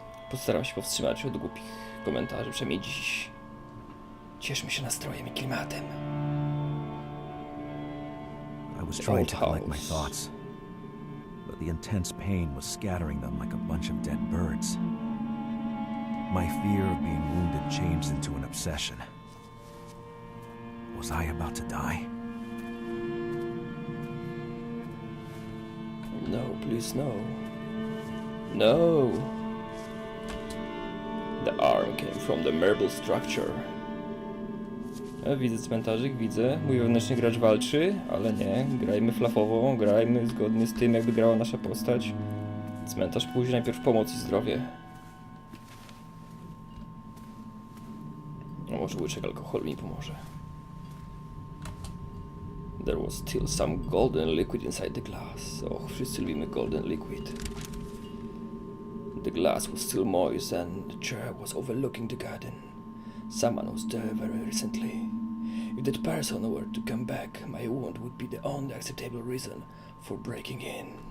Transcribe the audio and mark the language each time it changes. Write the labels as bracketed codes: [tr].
[pl] Postaram się powstrzymać od głupich komentarzy, przynajmniej dziś. Cieszmy się nastrojem i klimatem. [en] I was trying to collect my thoughts, but the intense pain was scattering them like a bunch of dead birds. My fear of being wounded changed into an obsession. Was I about to die? No, please no. No! The arm came from the marble structure. [pl] Widzę cmentarzyk, widzę. Mój wewnętrzny gracz walczy, ale nie. Grajmy flafowo, grajmy zgodnie z tym, jakby grała nasza postać. Cmentarz później, najpierw pomoc i zdrowie. No może łyczek alkoholu mi pomoże. [en] There was still some golden liquid inside the glass. [pl] Och, wszyscy lubimy [en] golden liquid. The glass was still moist and the chair was overlooking the garden. Someone was there very recently. If that person were to come back, my wound would be the only acceptable reason for breaking in.